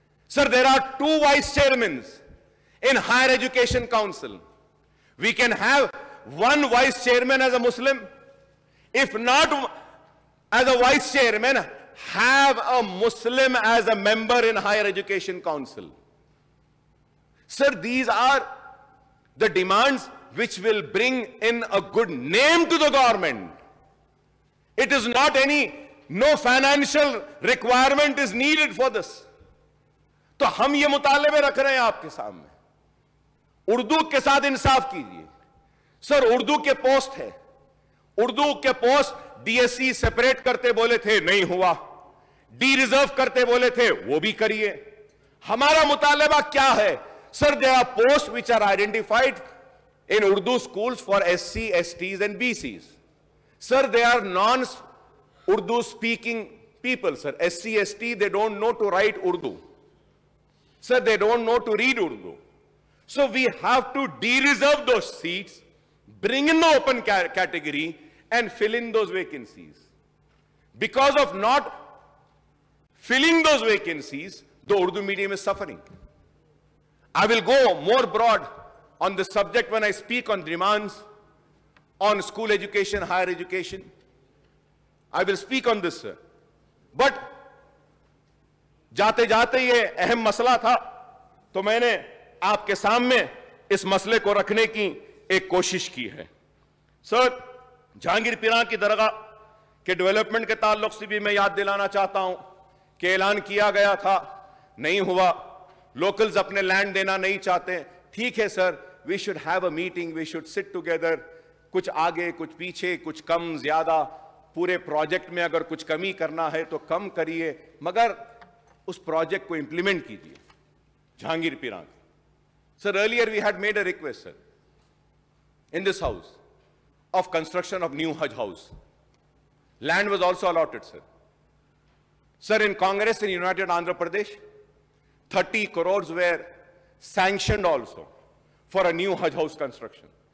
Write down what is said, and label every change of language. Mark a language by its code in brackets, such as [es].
[en] Sir, there are 2 vice chairman in higher education council. We can have 1 vice chairman as a Muslim. If not as a vice chairman, have a Muslim as a member in higher education council. Sir, these are the demands which will bring in a good name to the government. It is not no financial requirement is needed for this. [hi] तो हम ये मुतालबे रख रहे हैं आपके सामने। उर्दू के साथ इंसाफ कीजिए। सर, उर्दू के पोस्ट है, उर्दू के पोस्ट डीएससी सेपरेट करते बोले थे, नहीं हुआ। डी रिजर्व करते बोले थे, वो भी करिए। हमारा मुतालबा क्या है? [en] Sir, there are post which are identified in Urdu schools for SC, STs and BCs. Sir, they are non-Urdu speaking people, sir. SC, ST, they don't know to write Urdu. Sir, they don't know to read Urdu. So we have to de-reserve those seats, bring in the open category and fill in those vacancies. Because of not filling those vacancies, the Urdu medium is suffering. I will go more broad on the subject when I speak on demands on school education, higher education. I will speak on this, sir. [hi] But जाते जाते ये अहम मसला था, तो मैंने आपके सामने इस मसले को रखने की एक कोशिश की है। सर, जहांगीर पीरां की दरगाह के डेवलपमेंट के ताल्लुक से भी मैं याद दिलाना चाहता हूं कि ऐलान किया गया था, नहीं हुआ। लोकल्स अपने लैंड देना नहीं चाहते। ठीक है sir, [en] we should have a meeting, we should sit together. [hi] कुछ आगे, कुछ पीछे, कुछ कम ज्यादा, पूरे प्रोजेक्ट में अगर कुछ कमी करना है तो कम करिए, मगर उस प्रोजेक्ट को इंप्लीमेंट कीजिए. Jahangir पीरान. [en] Sir, earlier we had made a request, sir, in this house of construction of new Hajj house. Land was also allotted, sir. Sir, in Congress in United Andhra Pradesh, 30 crores were sanctioned also for a new Hajj house construction.